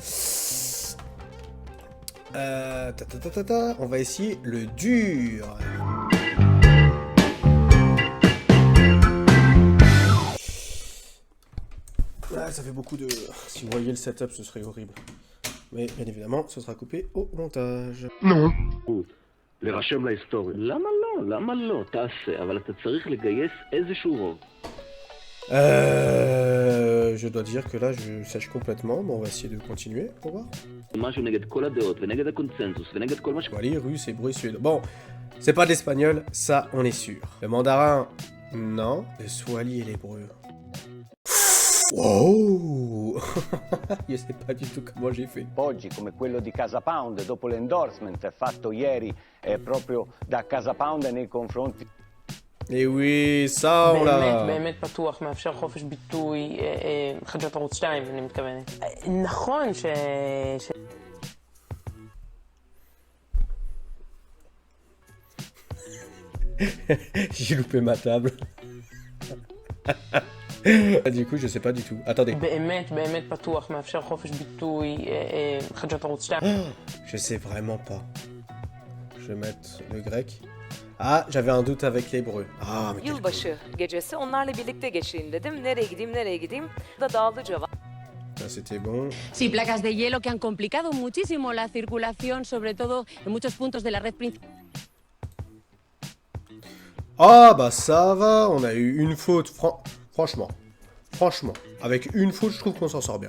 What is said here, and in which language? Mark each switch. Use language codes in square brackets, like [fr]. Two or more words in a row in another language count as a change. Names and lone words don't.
[fr] On va essayer le dur. Ah, ça fait beaucoup de... Si vous voyez le setup, ce serait horrible. Mais bien évidemment, ce sera coupé au montage. Non. [he] להירשם להיסטוריה. למה לא? למה לא? תעשה, אבל אתה צריך לגייס איזשהו רוב. [fr] Je dois dire que là, je sèche complètement. Bon, on va essayer de continuer pour voir. [he] משהו נגד כל הדעות ונגד הקונצנזוס ונגד כל מה ש... [fr] Swahili, russe, hébreu, suédois. Bon, c'est pas de l'espagnol, ça, on est sûr. Le mandarin, non. Le swahili et l'hébreu. Wow. Io sais pas du tout comment j'ai fait. [it] Oggi come quello di Casa Pound dopo l'endorsement fatto ieri proprio da Casa Pound nei confronti. [fr] Eh oui, ça on l'a. [he] באמת פתוח, מאפשר חופש ביטוי, חדשות ערוץ 2 אני מתכוונת. נכון ש... [fr] J'ai loupé ma table. Du coup, je sais pas du tout. Attendez. [he] באמת פתוח, מאפשר חופש ביטוי, חדשות ערוץ 2. [fr] Je sais vraiment pas. Je vais mettre le grec. Ah, j'avais un doute avec l'hébreu. Ah, mais [tr] Yılbaşı gecesi onlarla birlikte geçireyim dedim. Nereye gideyim da dağlı cevap. [fr] Ça, c'était bon. [es] Sí, placas de hielo que han complicado muchísimo la circulación, sobre todo en muchos puntos de la red principal. [fr] Ah, bah ça va. On a eu une faute. Franchement, avec une faute, je trouve qu'on s'en sort bien.